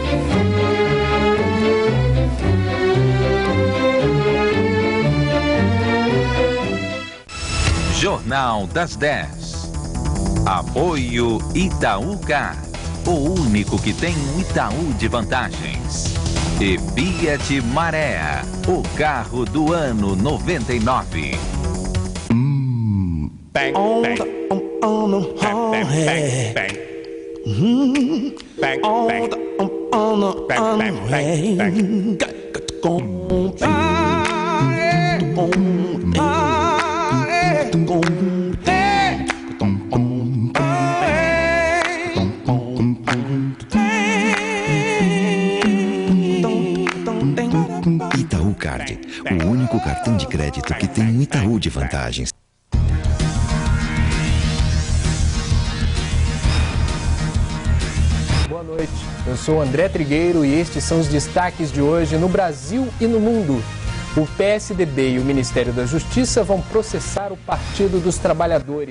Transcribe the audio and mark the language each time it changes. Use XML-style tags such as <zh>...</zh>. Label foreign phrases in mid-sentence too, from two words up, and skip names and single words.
<pt>Jornal das 10. Apoio Itaú-Card, o único que tem um Itaú de vantagens. E Fiat Marea, o carro do ano 99. Bang, bang. Bang, bang, bang, bang. Bang, bang. Bang, bang, bang, bang. Itaú Card, o único cartão de crédito que tem um Itaú de vantagens. Boa noite, eu sou André Trigueiro e estes são os destaques de hoje no Brasil e no mundo. O PSDB e o Ministério da Justiça vão processar o Partido dos Trabalhadores.</pt>